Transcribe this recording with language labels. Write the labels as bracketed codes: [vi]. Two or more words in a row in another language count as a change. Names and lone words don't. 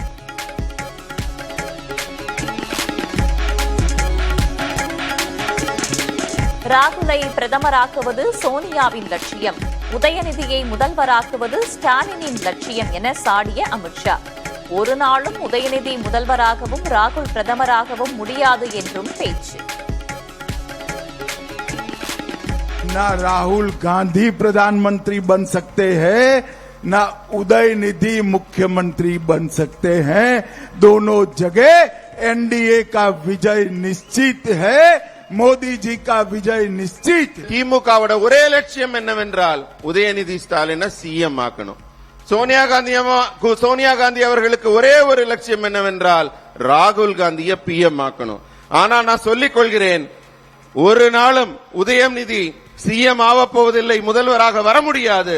[ta] ராகுலை பிரதமராக்குவது சோனியாவின் லட்சியம், உதயநிதியை முதல்வராக்குவது ஸ்டாலினின் லட்சியம் என சாடிய அமித்ஷா. ஒரு நாளும் உதயநிதி முதல்வராகவும் ராகுல் பிரதமராகவும் முடியாது என்றும் பேச்சு. [hi] ना राहुल गांधी प्रधानमंत्री बन सकते हैं, ना उदयनिधि मुख्यमंत्री बन सकते हैं. दोनों जगह एनडीए का विजय निश्चित है. मोदी जी का विजय निश्चित. [ta] திமுகவோட ஒரே லட்சியம் என்னவென்றால் உதயநிதி ஸ்டாலினை சிஎம் ஆக்கணும். சோனியா காந்தி அவர்களுக்கு ஒரே ஒரு லட்சியம் என்னவென்றால் ராகுல் காந்தியை பிஎம் ஆக்கணும். ஆனா நான் சொல்லிக் கொள்கிறேன், ஒரு நாளும் உதயநிதி சிஎம் ஆகப்போவதில்லை, முதல்வராக வர முடியாது.